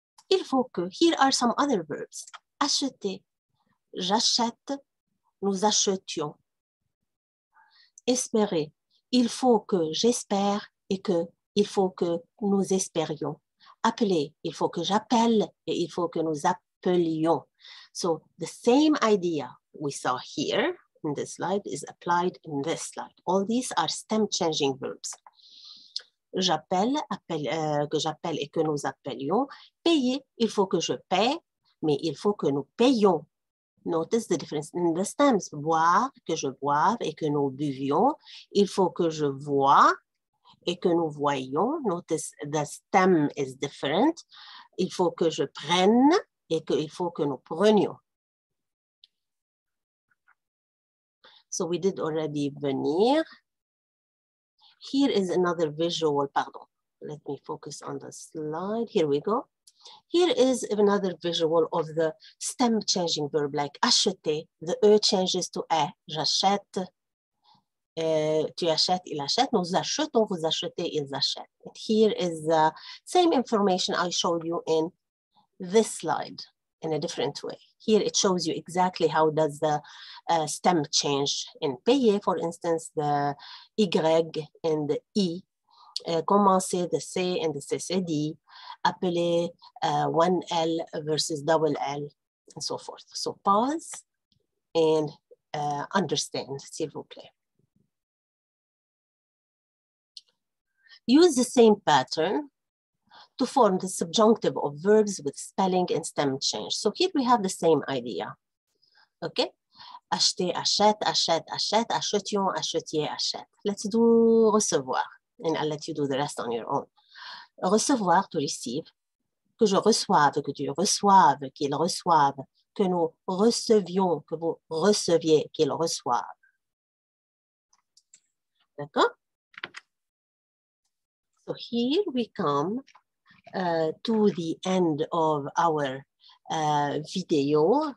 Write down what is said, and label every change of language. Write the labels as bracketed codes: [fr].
[fr] Il faut que, [en] here are some other verbs. [fr] Acheter, j'achète, nous achetions. Espérer, il faut que j'espère et que il faut que nous espérions. Appeler, il faut que j'appelle et il faut que nous appelions. [en] So, the same idea we saw here in this slide is applied in this slide. All these are stem changing verbs. [fr] J'appelle, que j'appelle et que nous appelions. Payer, il faut que je paie, mais il faut que nous payions. [en] Notice the difference in the stems. [fr] Boire, que je boive et que nous buvions. Il faut que je voie et que nous voyions. [en] Notice the stem is different. [fr] Il faut que je prenne et qu'il faut que nous prenions. [en] So we did already venir. Here is another visual, pardon. Let me focus on the slide. Here we go. Here is another visual of the stem changing verb like acheter. The E changes to E. [fr] J'achète. Tu achètes, il achète. Nous achetons, vous achetez, ils achètent. [en] And here is the same information I showed you in this slide in a different way. Here it shows you exactly how does the stem change in payer, for instance, the Y and the I, commencer, the C and the CCD, appeler, one L versus double L, and so forth. So pause and understand, s'il vous plaît. Use the same pattern to form the subjunctive of verbs with spelling and stem change. So here we have the same idea, okay? [fr] Acheter, achète, achète, achète, achetions, achetiez, achète. [en] Let's do recevoir, and I'll let you do the rest on your own. [fr] Recevoir, [en] to receive, [fr] que je reçoive, que tu reçoives, qu'ils reçoivent, que nous recevions, que vous receviez, qu'ils reçoivent. D'accord? [en] So here we come to the end of our vidéo.